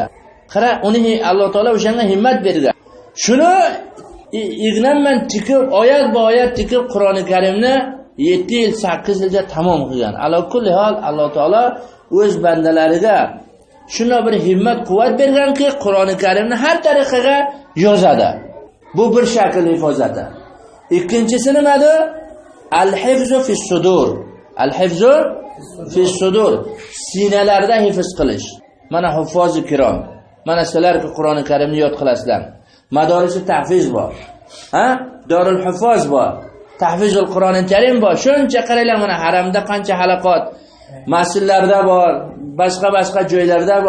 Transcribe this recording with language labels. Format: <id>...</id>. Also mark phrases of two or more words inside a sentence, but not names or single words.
<uz>Qara, uni Alloh taolo o'shanga himmat bergan. Shuni ignan bilan tikib, oyat ba oyat tikib Qur'oni Karimni 7 yil, 8 yilda tamom qilgan. Alloh kulli hol Alloh taolo o'z bandalariga shunday bir himmat, quvvat berganki, Qur'oni Karimni har tariqaga yozadi. Bu bir shakl hifozati. Ikkinchisi nimadir?</uz> <ar>Al-hifzu fi sudur. Al-hifzu fi sudur.</ar> <uz>Sinalarda hifz qilish. Mana huffozi kirom. Mana sizlarga Qur'oni Karimni yod qilasizlar.</uz> <ar>Madorisi tahfiz</ar> <uz>bor.</uz> <ar>Dorul huffoz</ar> <uz>bor.</uz> <ar>Tahfizul Qur'oni Karim</ar> <uz>bor. Shuncha qaranglar, mana haramda qancha halaqot, masjidlarda bor, boshqa joylarda bor.</uz>